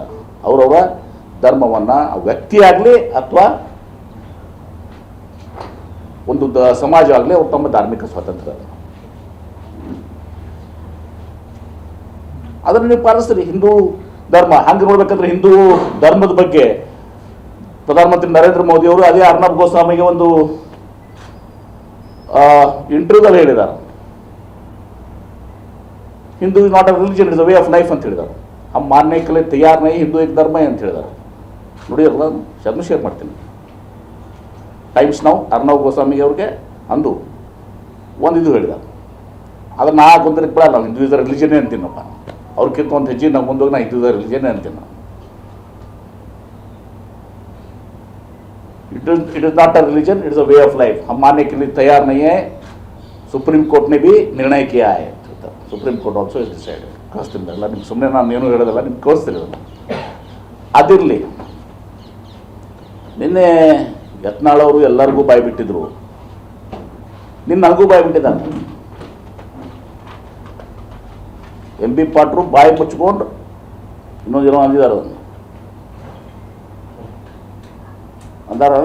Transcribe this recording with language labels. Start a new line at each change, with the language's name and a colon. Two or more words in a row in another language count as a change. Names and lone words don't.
Kannada: ಅವರವರ ಧರ್ಮವನ್ನು ವ್ಯಕ್ತಿ ಆಗಲಿ ಅಥವಾ ಒಂದು ಸಮಾಜ ಆಗಲಿ ಅವ್ರು ತಮ್ಮ ಧಾರ್ಮಿಕ ಸ್ವಾತಂತ್ರ್ಯ ಅದ, ಅದನ್ನು ನೀವು ಪಾಲಿಸ್ತೀರಿ. ಹಿಂದೂ ಧರ್ಮ ಹಂಗೆ ನೋಡ್ಬೇಕಂದ್ರೆ ಹಿಂದೂ ಧರ್ಮದ ಬಗ್ಗೆ ಪ್ರಧಾನಮಂತ್ರಿ ನರೇಂದ್ರ ಮೋದಿ ಅವರು ಅದೇ ಅರ್ನಬ್ ಗೋಸ್ವಾಮಿಗೆ ಒಂದು ಇಂಟರ್ವ್ಯೂದಲ್ಲಿ ಹೇಳಿದ್ದಾರೆ,
English: Hindu is not a religion, it's a way of life
Kannada: ಅಂತ ಹೇಳಿದ್ದಾರೆ.
Hindi: हम मानने के लिए तैयार नहीं, ಹಿಂದೂ एक धर्म है
Kannada: ಅಂತ ಹೇಳಿದ್ದಾರೆ. ನೋಡಿರಲ್ಲ, ಅದನ್ನು ಶೇರ್ ಮಾಡ್ತೀನಿ. ಟೈಮ್ಸ್ ನಾವು ಅರ್ನಬ್ ಗೋಸ್ವಾಮಿಗೆ ಅವ್ರಿಗೆ ಅಂದು ಒಂದು ಇದು ಹೇಳಿದ್ದಾರೆ. ಅದನ್ನು ನಾ ಗೊಂದಲಕ್ಕೆ ಬಿಡಲ್ಲ, ನಾವು
English: Hindu is the religion
Kannada: ಅಂತೀನಪ್ಪ. ಅವ್ರಿಗಿಂತ ಒಂದು ಹೆಜ್ಜೆ ನಾವು ಮುಂದೋಗಿ ನಾ
English: Hindu is the religion
Kannada: ಅಂತೀನಿ ನಾನು.
English: It is not a religion, it is a way of life.
Hindi: हम मानने के लिए तैयार नहीं है. सुप्रीम कोर्ट ने भी निर्णय किया है.
English: Supreme Court also is decided.
Kannada: ಕಳಿಸ್ತೀನಿ ಅಲ್ಲ ನಿಮ್ಗೆ, ಸುಮ್ಮನೆ ನಾನು ಏನೂ ಹೇಳೋದಲ್ಲ, ನಿಮ್ಗೆ ಕಳಿಸ್ತೀನಿ ಅದನ್ನು. ಅದಿರಲಿ, ನಿನ್ನೆ ಯತ್ನಾಳ್ ಅವರು ಎಲ್ಲರಿಗೂ ಬಾಯಿ ಬಿಟ್ಟಿದ್ರು, ನಿನ್ನ ನನಗೂ ಬಾಯಿ ಬಿಟ್ಟಿದ್ದಾನೆ. ಎಂ ಬಿ ಪಾಟ್ರು ಬಾಯಿ ಮುಚ್ಕೊಂಡು ಇನ್ನೊಂದು ಏನೋ ಅಂದಿದ್ದಾರೆ, ಅದನ್ನು ಅಂದಾರಲ್ಲ.